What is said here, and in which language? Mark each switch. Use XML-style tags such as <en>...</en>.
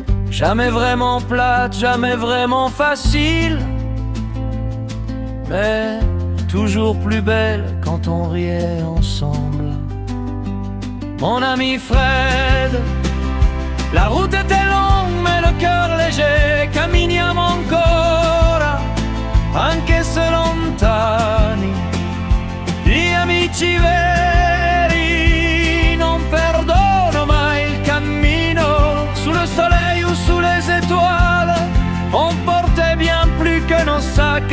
<fr>Jamais vraiment plate, jamais vraiment facile, mais toujours plus belle quand on riait ensemble. Mon ami Fred, la route était longue mais le cœur léger.</fr> <it>Camminiamo ancora, anche se lontani. Gli amici veri non perdono mai il cammino.</it> <fr>Sous le soleil ou sous les étoiles, on portait bien plus que nos sacs.</fr>